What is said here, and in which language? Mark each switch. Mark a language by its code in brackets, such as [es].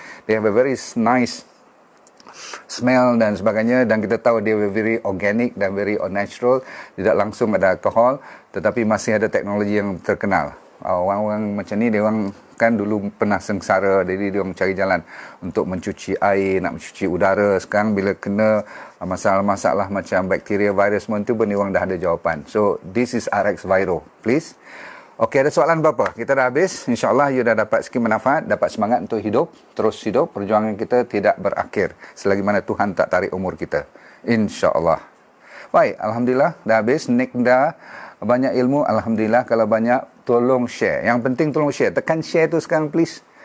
[en] They have a very nice smell [ms] dan sebagainya, dan kita tahu dia [en] very organic [ms] dan [en] very natural, [ms] tidak langsung ada alkohol, tetapi masih ada teknologi yang terkenal. Orang-orang macam ni, dia orang kan dulu pernah sengsara, jadi dia mencari jalan untuk mencuci air, nak mencuci udara. Sekarang bila kena masalah-masalah macam bakteria, virus semua tu pun dia orang dah ada jawapan. [en] So this is RX Viro, please. [ms] Okey, ada soalan berapa? Kita dah habis. InsyaAllah you dah dapat sikit manfaat, dapat semangat untuk hidup, terus hidup. Perjuangan kita tidak berakhir selagi mana Tuhan tak tarik umur kita. InsyaAllah. Baik, Alhamdulillah dah habis. Nick dah banyak ilmu. Alhamdulillah. Kalau banyak, tolong share. Yang penting tolong share. Tekan share tu sekarang please.